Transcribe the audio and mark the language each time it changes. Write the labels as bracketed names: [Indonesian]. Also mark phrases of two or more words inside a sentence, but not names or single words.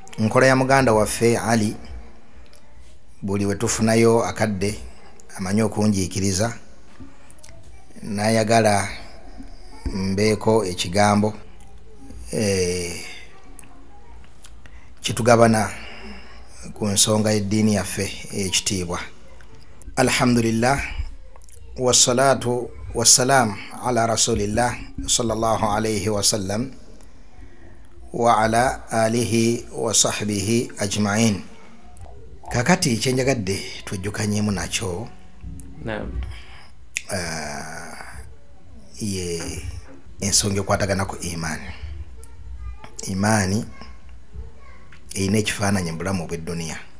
[Ganda] nkola ya muganda waffe Ali buli wetufunayo akadde amanyi okunjiikiriza nayagala mbeeko ekigambo kitugabana ku nsonga y'eddiini yaffe ekitiibwa. [Arabic] الحمد لله والصلاة والسلام على رسول الله صلى الله عليه وسلم وعلى آله وصحبه أجمعين. [Ganda] Kakati kyenjagadde tujjukanyemu nakyo ye ensonga ekwatagana ku imaani erina ekifaananyi mu bulamu bw'edduniya.